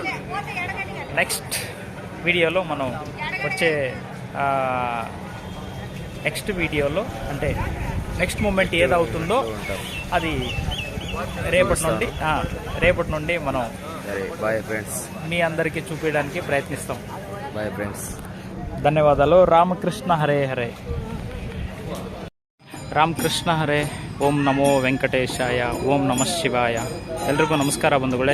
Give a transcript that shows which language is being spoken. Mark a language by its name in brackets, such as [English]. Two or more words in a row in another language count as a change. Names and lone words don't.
[Telugu] నెక్స్ట్ వీడియోలో మనం వచ్చే నెక్స్ట్ వీడియోలో అంటే [English] next moment [Telugu] ఏదవుతుందో అది రేపటి నుండి మనం [English] bye friends [Telugu] మీ అందరికీ చూపించడానికి ప్రయత్నిస్తాం. [English] bye friends. [Sanskrit] ಧನ್ಯವಾದಗಳು. ರಾಮಕೃಷ್ಣ ಹರೇ ಹರೇ. ರಾಮಕೃಷ್ಣ ಹರೇ. ಓಂ ನಮೋ ವೆಂಕಟೇಶಾಯ. ಓಂ ನಮಃ ಶಿವಾಯ. [Kannada] ಎಲ್ರಿಗೂ ನಮಸ್ಕಾರ ಬಂಧುಗಳೇ.